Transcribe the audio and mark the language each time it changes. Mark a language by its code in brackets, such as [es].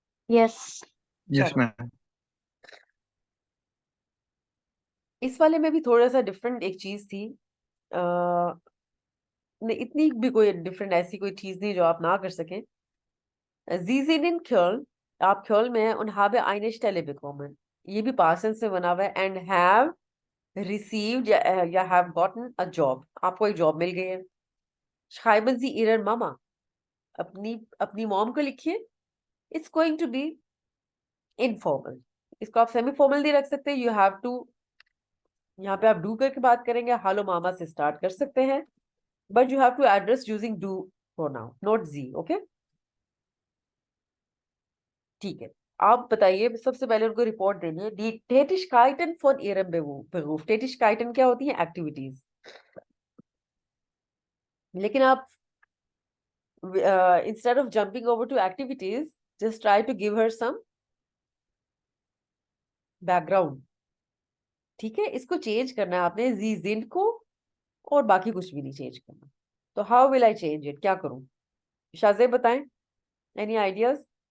[en] Yes. Yes, [hi] चलो, [en] ma'am. [hi] इस वाले में भी थोड़ा सा डिफरेंट एक चीज थी, नहीं इतनी भी कोई डिफरेंट ऐसी कोई चीज नहीं जो आप ना कर सकें। [de] Sie sind in Köln, [hi] आप Köln में हैं, [de] und habe eine Stelle bekommen, [hi] ये भी past tense से बना हुआ है, [en] and have received या have gotten a job, [hi] आपको एक जॉब मिल गई है। [de] Schreiben Sie Ihrer Mama, [hi] अपनी मॉम को लिखिए। [en] It's going to be informal, [hi] इसको आप सेमी फॉर्मल नहीं रख सकते, [en] you have to, [hi] यहाँ पे आप डू करके बात करेंगे, हालो मामा से स्टार्ट कर सकते हैं, [en] But you have to address using डू pronoun, not जी। [hi] Okay, ठीक है। आप बताइए, सबसे पहले उनको रिपोर्ट देनी है। [de] Die Tätigkeiten von Ihrem Beruf, Tätigkeiten [hi] क्या होती है? एक्टिविटीज। लेकिन आप [en] instead of jumping over to activities, just try to give her some background। [hi] ठीक है, इसको चेंज करना है आपने जी जिंद को, और बाकी कुछ भी नहीं चेंज करना। तो [en] how will I change it, [hi] क्या करूं? शाज़े बताएं, [en] Any ideas?